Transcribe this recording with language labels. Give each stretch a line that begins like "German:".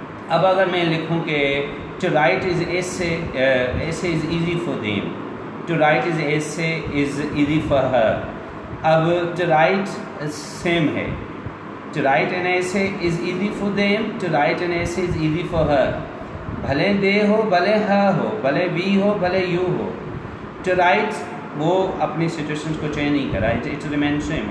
Hindi: अब अगर मैं लिखूँ कि
English: To write is essay is easy for them, to write is essay is easy for her. अब to write same है, to write an essay is easy for them, to write an essay is easy for her.
Hindi: भले दे हो, भले हर हो, भले we हो, भले you हो. टू राइट वो अपनी सिचुएशंस को चेंज नहीं करा,
English: It remain same.